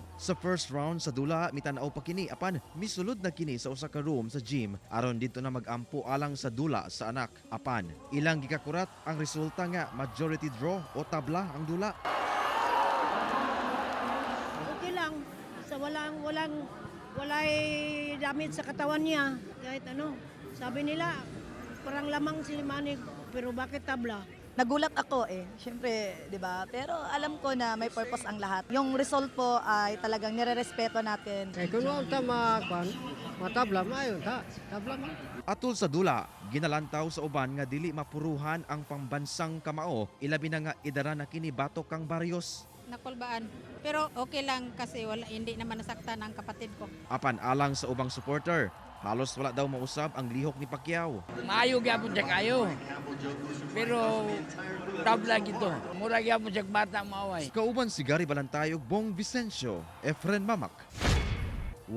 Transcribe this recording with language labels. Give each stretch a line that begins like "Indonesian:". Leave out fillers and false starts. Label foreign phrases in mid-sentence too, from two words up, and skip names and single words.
Cebuano: Sa
English: first round
Cebuano: sa dula mitanaw pa kini apan misulod na kini sa usa ka room sa gym aron dito na magampo alang sa dula sa anak. Apan ilang gikakurat ang resulta nga majority draw o tabla ang dula. Okay lang. Sa walay damage sa
Filipino: katawan niya. Kahit ano, sabi nila parang lamang si Manny pero bakit tabla? Nagulat ako syempre, 'di ba? Pero alam ko na may purpose ang lahat. Yung result po ay talagang nirerespeto natin.
Cebuano: Kaya kung wala ta matabla, mayon ta. Tabla man. Atol sa dula, ginalantaw sa uban nga dili mapuruhan ang
Filipino: pambansang kamao,
Cebuano: ilabi na nga idara na kini batok kang Barrios.
Filipino: Nakulbaan. Pero okay lang kasi hindi naman nasaktan ang kapatid ko.
Cebuano: Apan alang sa ubang supporter, halos wala daw mausab ang lihok ni Pacquiao. Maayo gyapon siya kayo. Pero tabla gito. Mura gyapon siya bata maaway. Kauban si Gary Balantayog, Bong Vicencio, Efren Mamak.